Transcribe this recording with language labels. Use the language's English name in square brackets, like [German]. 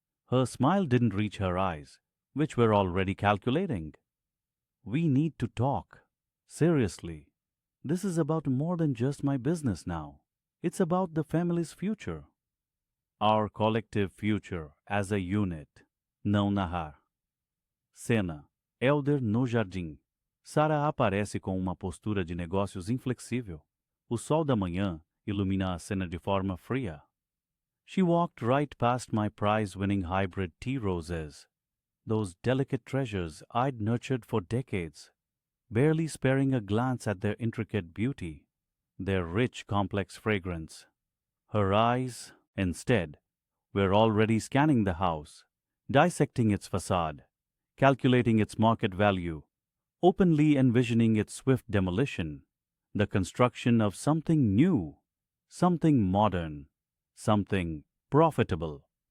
[English] Her smile didn't reach her eyes, which were already calculating. "We need to talk. Seriously. This is about more than just my business now. It's about the family's future. Our collective future as a unit." [Portuguese] Não narrar. Cena. Elder no jardim. Sarah aparece com uma postura de negócios inflexível. O sol da manhã ilumina a cena de forma fria. [English] She walked right past my prize-winning hybrid tea roses, those delicate treasures I'd nurtured for decades, barely sparing a glance at their intricate beauty, their rich, complex fragrance. Her eyes, instead, were already scanning the house, dissecting its facade, calculating its market value, openly envisioning its swift demolition, the construction of something new, something modern, something profitable.